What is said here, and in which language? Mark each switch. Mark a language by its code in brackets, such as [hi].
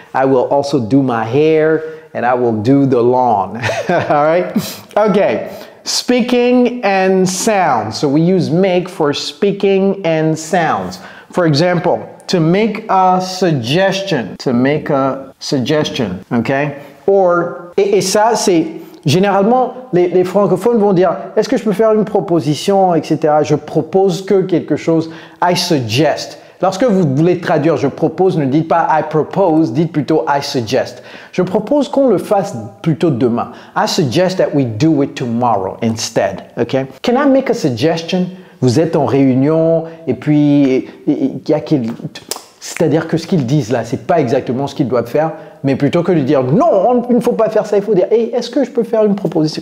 [en] I will also do my hair and I will do the lawn. All right? Okay. Speaking and sounds. So we use make for speaking and sounds. For example, to make a suggestion. To make a suggestion. Okay? [fr] Or, et ça, c'est généralement, les francophones vont dire, est-ce que je peux faire une proposition, etc. Je propose que quelque chose. I suggest. Lorsque vous voulez traduire je propose, ne dites pas I propose, dites plutôt I suggest. Je propose qu'on le fasse plutôt demain. [en] I suggest that we do it tomorrow instead. Okay? Can I make a suggestion? [fr] Vous êtes en réunion et puis il y a c'est-à-dire que ce qu'ils disent là, c'est pas exactement ce qu'ils doivent faire, mais plutôt que de dire non, il ne faut pas faire ça, il faut dire hey, est-ce que je peux faire une proposition?